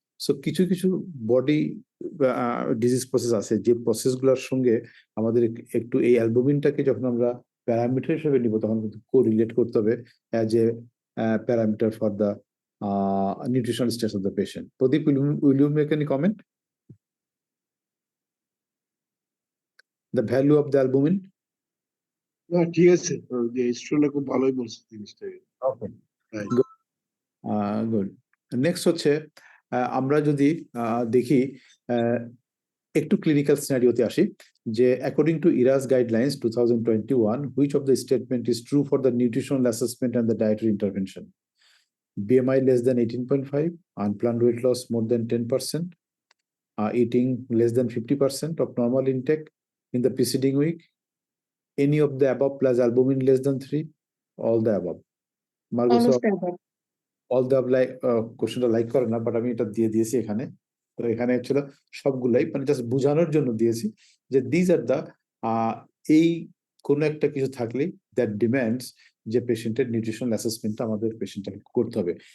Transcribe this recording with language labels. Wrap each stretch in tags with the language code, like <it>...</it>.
<bn>So কিছু body disease process আছে, যে প্রসেসগুলোর সঙ্গে আমাদের একটু এই অ্যালবুমিনটাকে যখন আমরা প্যারামিটার হিসেবে নিব, তখন কিন্তু কোরিলেট করতে হবে as a parameter for the nutritional status of the patient.</bn> <en>Pradeep, will you make any comment? The value of the albumin?</en> <bn>না ঠিক আছে, যে স্টুডেন্ট খুব ভালোই বলছে জিনিসটাকে।</bn> <en>Okay. Right. Good. Next</en> <bn>হচ্ছে আমরা যদি দেখি একটু ক্লিনিক্যাল সিনারিওতে আসি,</bn> <en>যে according to ERAS guidelines 2021, which of the statement is true for the nutritional assessment and the dietary intervention? BMI less than 18.5, unplanned weight loss more than 10%, eating less than 50% of normal intake in the preceding week, any of the above plus albumin less than 3, all the above. Margo All sir, of the above.</en> <bn>all the like কোশ্চেনটা like করে না, but আমি এটা দিয়ে দিয়েছি এখানে। তো এখানে ছিল সবগুলাই, মানে জাস্ট বোঝানোর জন্য দিয়েছি যে দিজ আর দ্য এই কোন একটা কিছু থাকলেই দ্যাট ডিমান্ডস যে পেশেন্টের নিউট্রিশনাল অ্যাসেসমেন্টটা আমাদের পেশেন্টটাকে করতে হবে।</bn>